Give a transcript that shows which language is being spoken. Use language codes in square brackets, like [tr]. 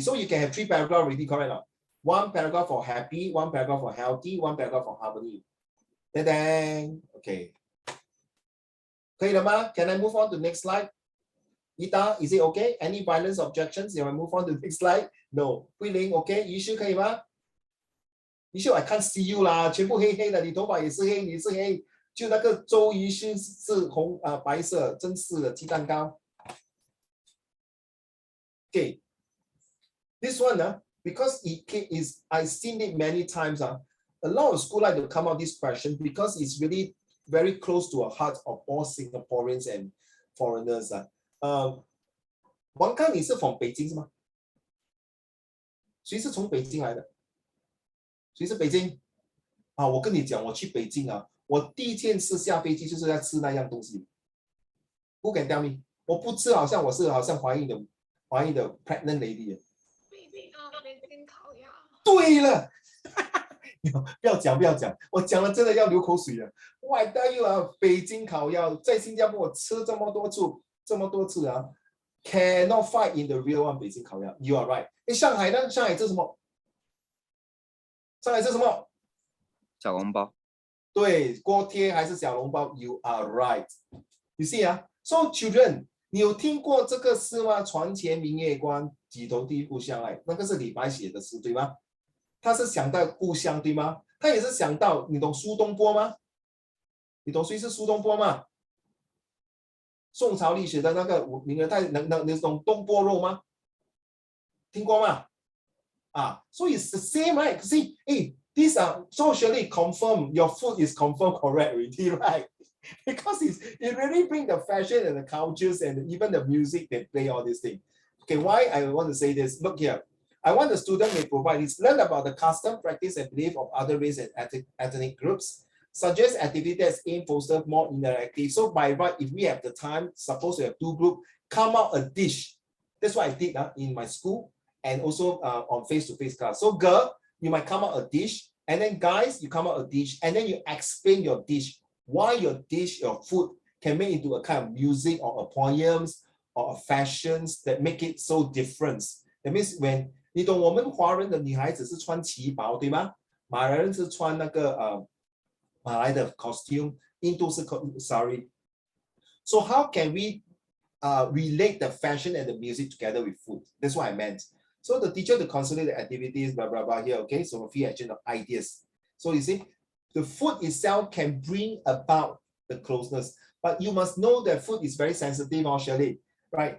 [en] So you can have 3 paragraphs already, correct now? 1 paragraph for happy, 1 paragraph for healthy, 1 paragraph for harmony. Then, okay. [zh] 可以了吗? [en] Can I move on to next slide? Ita, is it okay? Any violence objections? You want to move on to the next slide? [zh] No. 慧玲 okay? 于是可以吗? 于是 [en] I can't see you [zh] 啦，全部黑黑的，你头发也是黑，你是黑，就那个周于是红白色，真是的鸡蛋糕。 [en] Okay, this one because it is I've seen it many times a lot of school like to come out this question because it's really very close to the heart of all Singaporeans and foreigners [zh] 王康，你是 [en] from 北京是吗？ [zh] 谁是从北京来的？谁是北京？我跟你讲，我去北京我第一件事下飞机就是在吃那样东西。 [en] Who can tell me？ [zh] 我不吃，好像怀孕的 pregnant lady。北京烤鸭。对了，不要讲，我讲了真的要流口水了。 [en] I tell you [zh] 北京烤鸭在新加坡我吃这么多次 [en] cannot fight in the real one [zh] 北京烤鸭。 [en] You are right。 [zh] 上海呢？上海吃什么？上海吃什么？小笼包。对，锅贴还是小笼包 ？ [en] You are right. You see so children， [zh] 你有听过这个诗吗？床前明月光，举头低不相爱。那个是李白写的诗，对吗？他是想到故乡，对吗？他也是想到，你懂苏东坡吗？你懂谁是苏东坡吗？宋朝历史的那个名人，你懂东坡肉吗？听过吗？ [en] So it's the same, right? See, these are socially confirmed. Your food is confirmed correct already, right? Because it really brings the fashion and the cultures and even the music they play all these things. Okay, why I want to say this? Look here. I want the student may provide this, learn about the custom, practice, and belief of other race and ethnic groups. Suggest activities that aim foster more interactive. So by right, if we have the time, suppose we have 2 groups, come out a dish. That's what I did in my school and also on face-to-face class. So girl, you might come out a dish, and then guys, you come out a dish, and then you explain your dish, why your dish, your food can make into a kind of music or a poems or a fashions that make it so different. That means when [zh] 你懂我们华人的女孩子是穿旗袍，对吗？马来人是穿那个马来的 costume， 印度是 [en] sorry. So how can we relate the fashion and the music together with food? That's what I meant. So the teacher to consider the activities, blah, blah, blah here, okay? So a few action ideas. So you see, the food itself can bring about the closeness, but you must know that food is very sensitive, Shirley, right?